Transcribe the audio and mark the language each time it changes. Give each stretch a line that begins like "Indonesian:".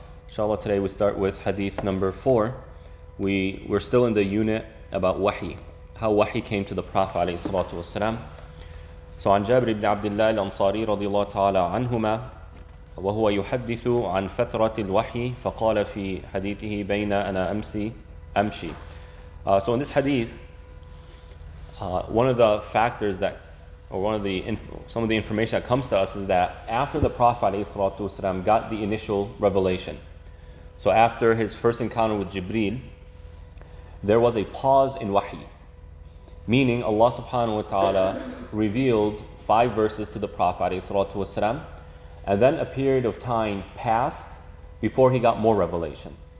English: Inshallah, today we start with hadith number 4. We're still in the unit about wahi, how wahi came to the Prophet alayhi salatu wa salam.
Arabic: So, عن جابر بن عبد الله الأنصاري رضي الله تعالى عنهما وهو يحدث عن فترة الوحي فقال في حديثه بين أنا أمشي.
English: So in this hadith, one of the factors that, or some of the information that comes to us is that after the Prophet ﷺ got the initial revelation, so after his first encounter with Jibreel, there was a pause in wahi, meaning Allah subhanahu wa ta'ala revealed 5 verses to the Prophet ﷺ, and then a period of time passed before he got more revelation.